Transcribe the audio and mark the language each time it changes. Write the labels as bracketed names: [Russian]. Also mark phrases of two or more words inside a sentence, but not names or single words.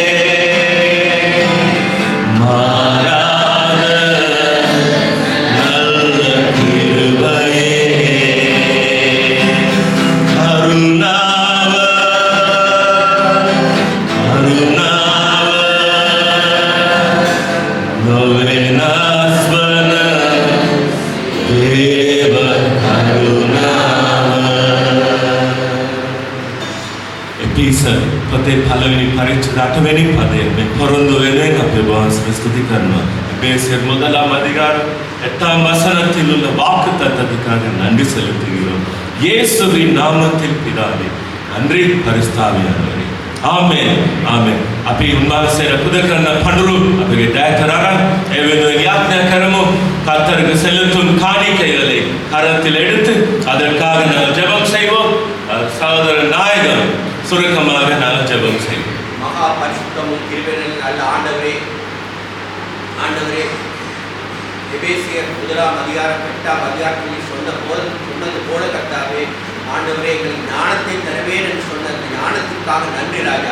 [Tamil] மாறாத நல்ல கிருபையே [Sinhala] කරුණාව කරුණාව නොවෙනස්වන දේව කරුණාව. එපිසර් පොතේ පළවෙනි පරිච්ඡේද 8වෙනි පදයේ මේ පොරොන්දු වෙනුවෙන් අපි වහන්සේට ස්තුති කරනවා. [Tamil] எபேசியர் 1ஆம் அதிகாரம் 8ஆம் வசனத்தில் உள்ள வாக்குத்தத்தத்துக்காக நன்றி செலுத்துகிறோம். இயேசுவின் நாமத்தில் பிதாவே. நன்றி பரிசுத்தாவியானவரே. [Sinhala] ආමේන්. ආමේන්. අපි උන්වහන්සේට පුද කරන පඬුරු අපගේ දයතරාරන් ඒ වෙනුවෙන් යාඥා කරමු. [Tamil] கர்த்தருக்கு செலுத்தும் காணிக்கைகளை கரத்தில் எடுத்து அதற்காக நாங்கள் ஜெபம் செய்வோம். சகோதரர் நாயகம் சுருக்கமாக நாங்கள் ஜெபம் செய்வோம். மகா பரிசுத்தமும் கிருபையும் நல்ல ஆண்டவரே, ஆண்டவரே, எபேசியர் 1ஆம் அதிகாரம் 8ஆம் அதிகாரத்தில் சொன்னது போல கர்த்தாவே, ஆண்டவரே, எங்களுக்கு ஞானத்தை தருவேன் என்று சொன்ன அந்த ஞானத்திற்காக நன்றி ராஜா.